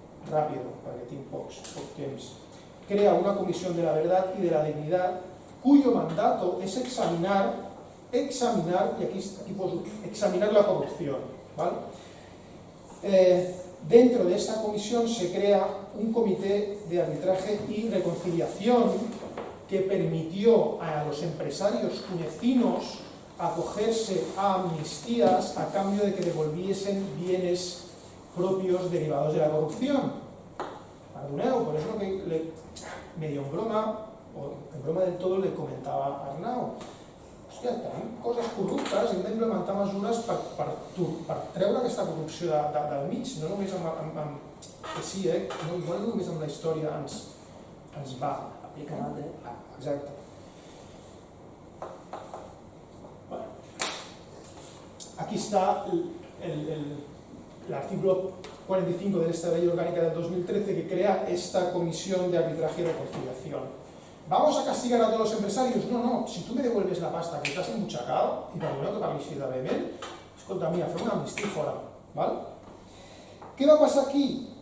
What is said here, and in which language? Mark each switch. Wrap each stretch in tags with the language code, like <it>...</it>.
<es>Rápido,</es> <ca>perquè tinc poc temps.</ca> <es>Crea una comisión de la verdad y de la dignidad cuyo mandato es examinar, y aquí puedo examinar la corrupción, ¿vale? Dentro de esta comisión se crea un comité de arbitraje y reconciliación que permitió a los empresarios tunecinos acogerse a amnistías a cambio de que devolviesen bienes propios derivados de la corrupción.</es> <ca>Perdoneu,</ca> <es>por eso que medio en broma, o en broma del todo, le comentava</es> <ca>a Arnau: hòstia, tenim coses corruptes, hem d'implementar mesures per treure aquesta corrupció del mig, no només que sí, no només amb la història ens va aplicar. Exacte.</ca> <es>Bueno, aquí está el artículo 45 de esta ley orgánica del 2013 que crea esta comisión de arbitraje y reconciliación. ¿Vamos a castigar a todos los empresarios? No, si tú me devuelves la pasta que</es> <ca>t'has embutxacat i perdoneu que parli així de vehement, escolta, mira, fem una amnistia fora, ¿vale?</ca> <es>¿Qué va a pasar aquí?</es>